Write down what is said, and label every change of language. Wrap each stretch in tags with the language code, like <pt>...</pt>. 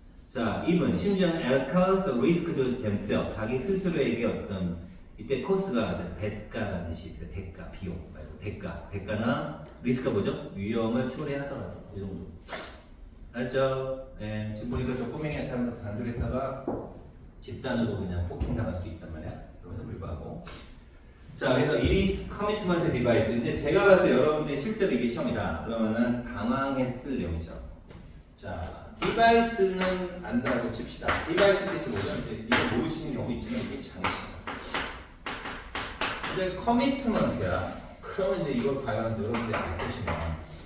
<ko>자, 2번 심지어는</ko> <en>cause risk to themselves,</en> <ko>자기 스스로에게 어떤 이때 코스트가 대가라는 뜻이 있어요. 대가, 비용 말고 대가나 리스크가 뭐죠? 위험을 초래하더라도 이 정도. 알죠? 네, 지금 보니까 저 꼬맹이한테 한번 단속했다가 집단으로 그냥 폭행당할 수도 있단 말이야. 그럼에도 불구하고</ko> <en>자, 그래서 it is commitment device.</en> <ko>이제 제가 봤을 때 여러분들이 실제로 이게 시험이다. 그러면은 당황했을 내용이죠. 자, device는 안다고 칩시다. device 뜻이 뭐죠? 이거 모르시는 경우 있지만 이게 장치예요. 근데 commitment야. 그러면 이제 이걸 과연 여러분들이 알 것인가?</ko>